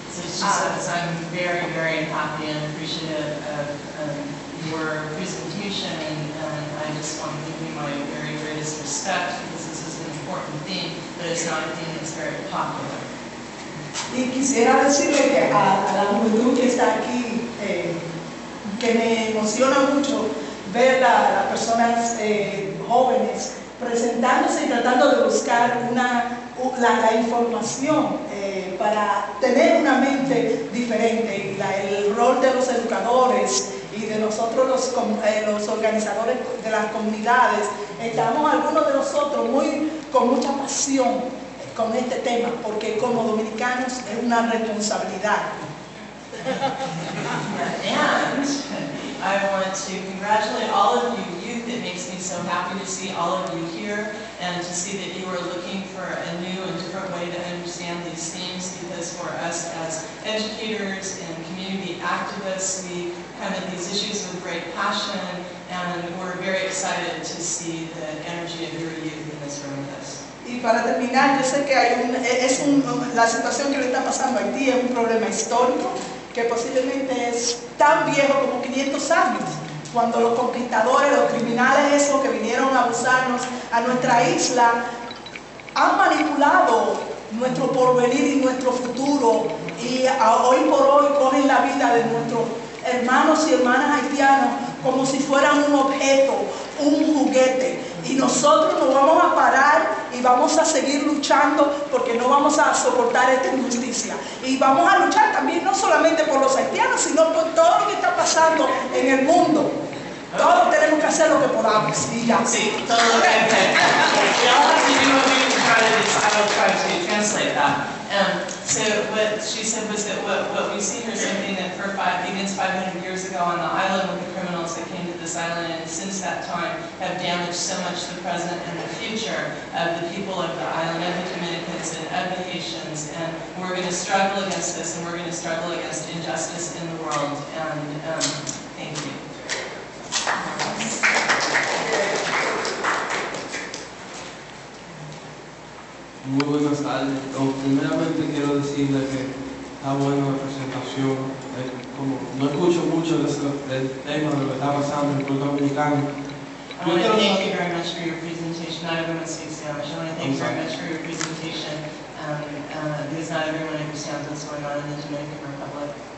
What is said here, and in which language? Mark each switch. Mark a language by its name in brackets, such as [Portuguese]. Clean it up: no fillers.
[English] So she says, I'm very happy and appreciative of your presentation, and I just want to give you my very greatest respect because this is an important theme, but it's not a theme that's very popular. [Spanish] Y quisiera decirle que a la juventud que está aquí, que me emociona mucho ver a las personas jóvenes presentándose y tratando de buscar la información para tener una mente diferente. El rol de los educadores y de nosotros los organizadores de las comunidades, estamos algunos de nosotros con mucha pasión con este tema, porque como dominicanos es una responsabilidad. [English] And I want to congratulate all of you youth. It makes me so happy to see all of you here and to see that you are looking for a new and different way to understand these themes, because for us as educators and community activists, we come at these issues with great passion, and we're very excited to see the energy of your youth in this room with us. [Spanish] Y para terminar, yo sé que la situación que le está pasando a Haití es un problema histórico que posiblemente es tan viejo como 500 años, cuando los conquistadores, los criminales esos que vinieron a abusarnos a nuestra isla, han manipulado nuestro porvenir y nuestro futuro, y hoy por hoy cogen la vida de nuestros hermanos y hermanas haitianos como si fueran un objeto, un juguete. Y nosotros nos vamos a parar y vamos a seguir luchando, porque no vamos a soportar esta injusticia. Y vamos a luchar también no solamente por los haitianos, sino por todo lo que está pasando en el mundo. Todos tenemos que hacer lo que podamos. Y ya. Sí, todo lo que [English] we all have to do what we can try to do. I will try to translate that. So what she said was that what we see here is something that begins 500 years ago on the island with the criminals that came to this island, and since that time have damaged so much the present and the future of the people of the island, of the Dominicans and of the Haitians. And we're going to struggle against this, and we're going to struggle against injustice in the world. And thank you. [Spanish] Muy buenas tardes. Primeramente quiero decirle que está buena la presentación. Como no escucho mucho del tema de lo que está pasando en República Dominicana. [English] I want to thank you very much for your presentation. Not everyone speaks Spanish. I want to thank you very much for your presentation because not everyone understands what's going on in the Dominican Republic.